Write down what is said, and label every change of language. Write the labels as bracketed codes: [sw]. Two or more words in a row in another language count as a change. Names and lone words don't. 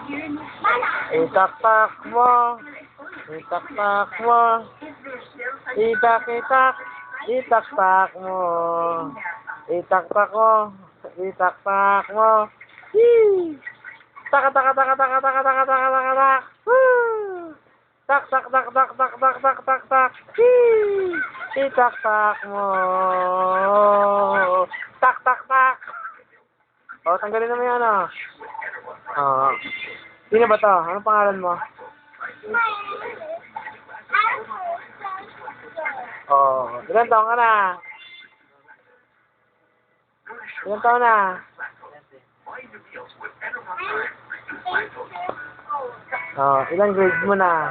[tl] Itak-tak mo. Itak-tak mo. Itak-itak. Itak-tak mo. Itak-tak mo. Itak-tak mo. Hee! Tak-tak-tak-tak-tak-tak-tak-tak-tak-tak. Woo! Tak-tak-tak-tak-tak-tak-tak-tak. Hee! Itak-tak mo. Tak-tak-tak. O, tanggalin naman yan, ah. Sino ba to? Anong pangalan mo? Ilan taon ka na? Ilan taon na? Ilang grade mo na?